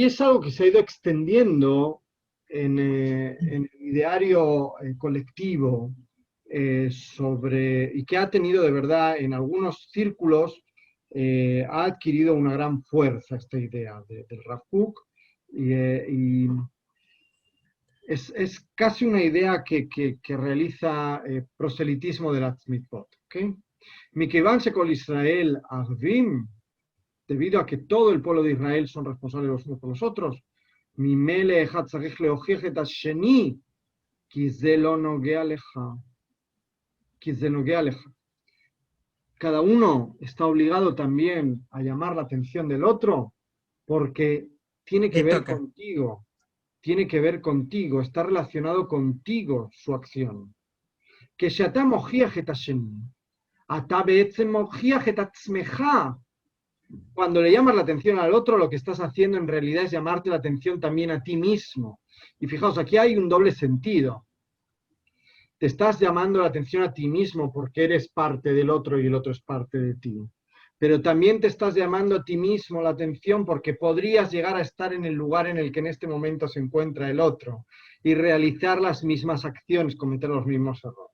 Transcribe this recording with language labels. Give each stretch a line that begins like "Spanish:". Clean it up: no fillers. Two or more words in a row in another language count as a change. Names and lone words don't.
Spanish: es algo que se ha ido extendiendo en el ideario colectivo y que ha tenido de verdad en algunos círculos, ha adquirido una gran fuerza esta idea del Rav Kook, y es casi una idea que realiza proselitismo de la Tzmitzvot. ¿Okay?
Hebrew: מכיוון שכל ישראל ערבים,
Spanish: debido a que todo el pueblo de Israel son responsables los unos por los otros,
Hebrew: ממילא אחד צריך להוכיח את השני, כי זה לא נוגע לך.
Spanish: Cada uno está obligado también a llamar la atención del otro, porque tiene que ver contigo. Tiene que ver contigo, está relacionado contigo su acción.
Hebrew: Que שאתה מוכיח את השני, אתה בעצם מוכיח את עצמך.
Spanish: Cuando le llamas la atención al otro, lo que estás haciendo en realidad es llamarte la atención también a ti mismo. Y fijaos, aquí hay un doble sentido. Te estás llamando la atención a ti mismo porque eres parte del otro y el otro es parte de ti. Pero también te estás llamando a ti mismo la atención porque podrías llegar a estar en el lugar en el que en este momento se encuentra el otro y realizar las mismas acciones, cometer los mismos errores.